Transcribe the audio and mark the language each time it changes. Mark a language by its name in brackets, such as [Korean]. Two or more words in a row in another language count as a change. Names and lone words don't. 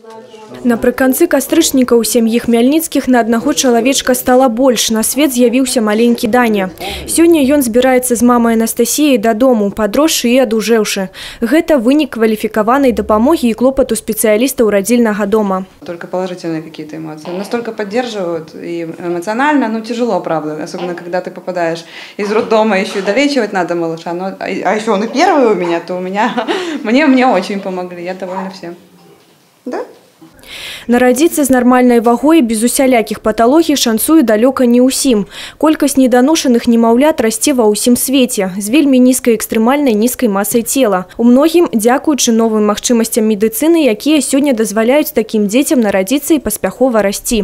[Belarusian] Напрыканцы кастрычніка ў сям'і Хмяльніцкіх на аднаго чалавечка стала больш. На свет з'явіўся маленькі Даня. Сёння ён збіраецца з мамай Анастасіяй дадому, падросшы і адужэўшы. Гэта вынік кваліфікаванай дапамогі і клопату спецыялістаў радзільнага дома. [Russian] Только положительные какие-то эмоции. Настолько поддерживают и эмоционально, ну тяжело, правда. Особенно, когда ты попадаешь из роддома, еще и долечивать надо малыша. А еще он и первый у меня, то мне очень помогли. Я довольна всем. Да? [Belarusian] Нарадзіцца з нармальнай вагой без усялякіх паталогій шанцуе далёка не ўсім. Колькасць неданошаных немаўлят расце ва ўсім свеце з вельмі нізкай экстрэмальнай нізкай масай цела. У многім дзякуючы новым магчымасцям медыцыны, якія сёння дазваляюць такім дзецям нарадзіцца і паспяхова расці.